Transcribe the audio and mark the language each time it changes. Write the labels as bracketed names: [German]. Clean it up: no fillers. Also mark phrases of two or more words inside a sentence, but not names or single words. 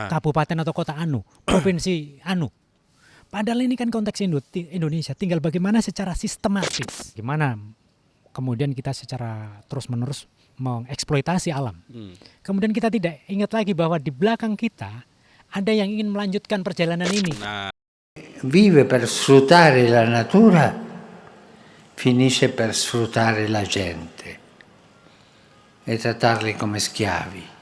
[Indonesian] kabupaten atau kota anu, provinsi anu. Padahal ini kan konteks Indonesia, tinggal bagaimana secara sistematis, gimana kemudian kita secara terus-menerus mengeksploitasi alam. Kemudian kita tidak ingat lagi bahwa di belakang kita ada yang ingin melanjutkan perjalanan ini. nah, [Italian] Vive per sfruttare la natura, finisce per sfruttare la gente e trattarli come schiavi.